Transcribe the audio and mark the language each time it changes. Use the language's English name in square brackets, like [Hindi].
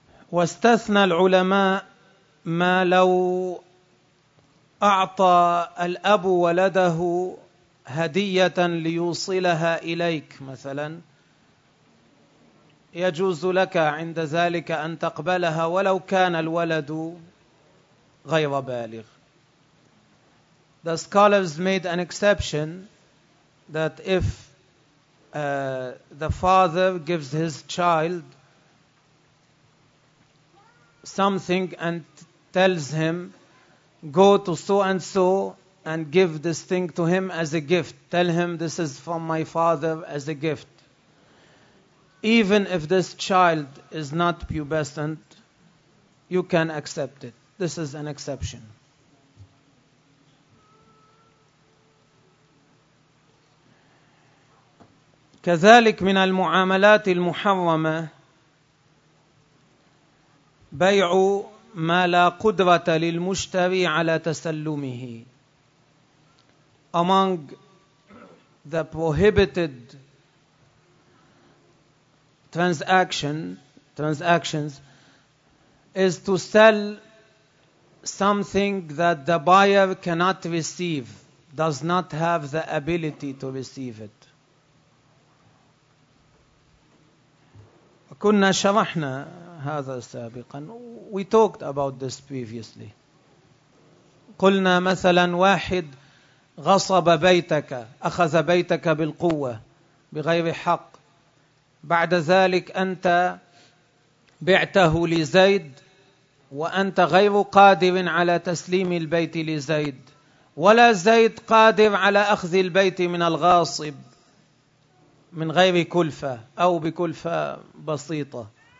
[Arabic] واستثنى العلماء ما لو أعطى الأب ولده هدية ليوصلها إليك مثلا، يجوز لك عند ذلك أن تقبلها ولو كان الولد غير بالغ. [English] The scholars made an exception that if the father gives his child something and tells him, go to so-and-so and give this thing to him as a gift. Tell him this is from my father as a gift. Even if this child is not pubescent, you can accept it. This is an exception. [Arabic] كذلك من المعاملات المحرمة بيع ما لا قدرة للمشتري على تسلمه. [English] Among the prohibited transactions is to sell something that the buyer cannot receive, does not have the ability to receive it. [Arabic] كنا شرحنا هذا سابقا. [English] We talked about this previously. [Arabic] قلنا مثلا واحد غصب بيتك، أخذ بيتك بالقوة بغير حق، بعد ذلك أنت بعته لزيد وأنت غير قادر على تسليم البيت لزيد، ولا زيد قادر على أخذ البيت من الغاصب من غير كلفة أو بكلفة بسيطة.